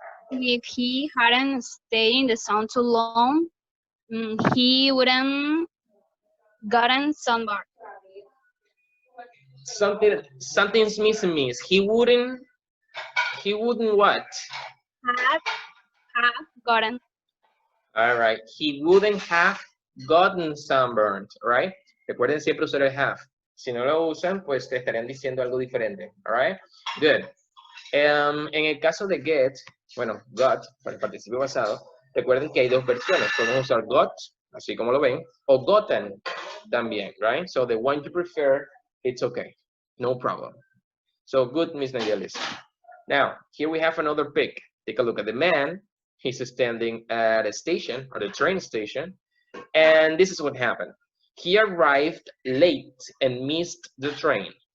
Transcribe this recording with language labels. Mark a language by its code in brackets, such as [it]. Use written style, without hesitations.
[en] If he hadn't stayed in the sun too long, he wouldn't gotten sunburned. Something's missing, miss. He wouldn't what? Have gotten. All right, he wouldn't have gotten sunburned, right? [es] Recuerden siempre usar el have. Si no lo usan, pues te estarían diciendo algo diferente, [en] all right? Good. [es] En el caso de get, bueno, got, para el participio pasado, recuerden que hay dos versiones. Podemos usar got, así como lo ven, o gotten también, [en] right? So the one you prefer, it's okay. No problem. So good, Miss Nayeli. Now, here we have another pic. Take a look at the man. He's standing at a station, or the train station, and this is what happened. He arrived late and missed the train.